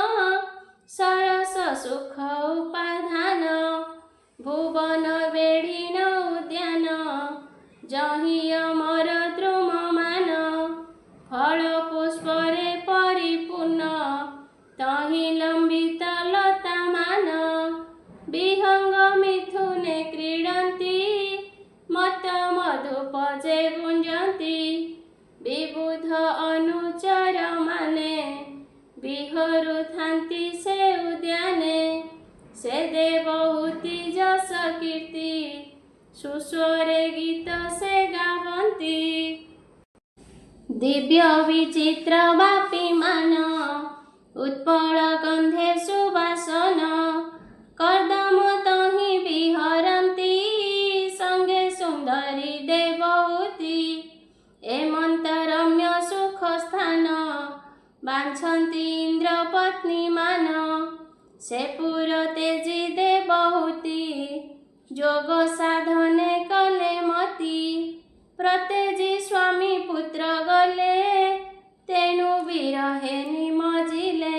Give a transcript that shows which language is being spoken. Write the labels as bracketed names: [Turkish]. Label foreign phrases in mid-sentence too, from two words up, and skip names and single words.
[Odia] ସରସ ସୁଖ ଉପାଧାନ ଭୁବନ ବେଢ଼ୀନ ଉଦ୍ୟାନ ଯହିଁ ଅମର ଦ୍ରୁମ ମାନ ଫଳ ପୁଷ୍ପରେ ପରିପୂର୍ଣ୍ଣ ତହିଁ ଲମ୍ବିତ ଲତା ମାନ ବିହଙ୍ଗ ମିଥୁନେ କ୍ରୀଡନ୍ତି ମତ ମଧୁପ ଯେ ଗୁଞ୍ଜନ୍ତି ବିବୁଧ ଅନୁଚର ମାନେ ବିହରୁଥାନ୍ତି ସେ ଉଦ୍ୟାନେ ସେ ଦେବହୂତି ଯଶ କୀର୍ତ୍ତି ସୁସ୍ୱରେ ଗୀତ ସେ ଗାଆନ୍ତି ଦିବ୍ୟ ବିଚିତ୍ର ବାପୀ ମାନ ଉତ୍ପଳ ଗନ୍ଧେ ସୁବାସନ କର୍ଦ୍ଦମ ତହିଁ ବିହରନ୍ତି ସଙ୍ଗେ ସୁନ୍ଦରୀ ଦେବହୂତି ଏମନ୍ତ ରମ୍ୟ ସୁଖ ବାଛନ୍ତି ଇନ୍ଦ୍ର ପତ୍ନୀ ମାନ। ସେ ପୁର ତେଜି ଦେବହୂତି ଯୋଗ ସାଧନେ କଲେ ମତି। ପ୍ରତେଜି ସ୍ୱାମୀ ପୁତ୍ର ଗଲେ ତେଣୁ ବିରହେ ନିମଜିଲେ।